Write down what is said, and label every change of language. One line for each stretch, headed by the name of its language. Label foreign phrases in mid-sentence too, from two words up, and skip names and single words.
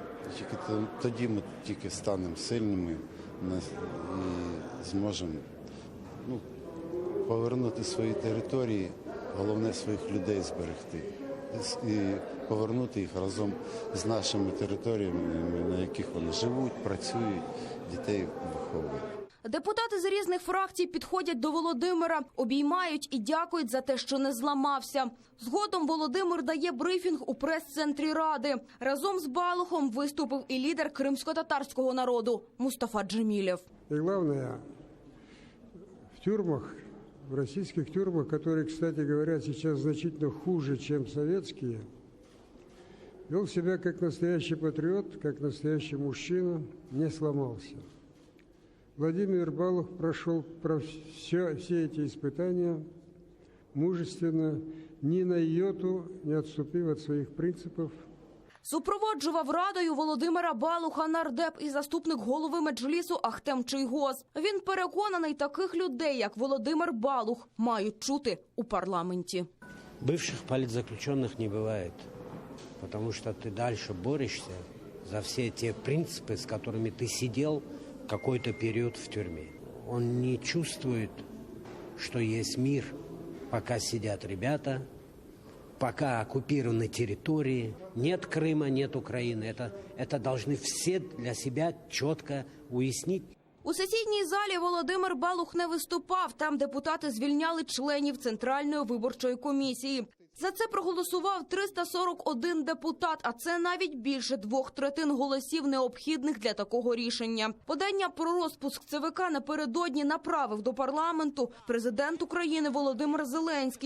Ukrainian: Тільки тоді ми тільки станемо сильними і зможемо повернути свої території, головне своїх людей зберегти і повернути їх разом з нашими територіями, на яких вони живуть, працюють, дітей виховують. Депутати з різних фракцій підходять до Володимира, обіймають і дякують за те, що не зламався. Згодом Володимир дає брифінг у прес-центрі Ради. Разом з Балухом виступив і лідер кримсько-татарського народу Мустафа Джемілєв.
Russian: И главное, в тюрьмах, в российских тюрьмах, которые, кстати говоря, сейчас значительно хуже, чем советские, вел себя как настоящий патриот, как настоящий мужчина, не сломался. Владимир Балух прошел все эти испытания мужественно, ни на йоту не отступив
Ukrainian: від своїх принципів. Супроводжував Радою Володимира Балуха нардеп і заступник голови Меджлісу Ахтем Чийгоз. Він переконаний, таких людей, як Володимир Балух, мають чути у парламенті.
Russian: Бывших политзаключенных не бывает, потому что ты дальше борешься за все те принципы, с которыми ты сидел какой-то период в тюрьме. Он не чувствует, что есть мир, пока сидят ребята, пока оккупированы территории. Нет Крыма, нет Украины. Это должны все для себя четко уяснить.
Ukrainian: У сесійній залі Володимир Балух не виступав. Там депутати звільняли членів Центральної виборчої комісії. За це проголосував 341 депутат, а це навіть більше 2/3 голосів, необхідних для такого рішення. Подання про розпуск ЦВК напередодні направив до парламенту президент України Володимир Зеленський.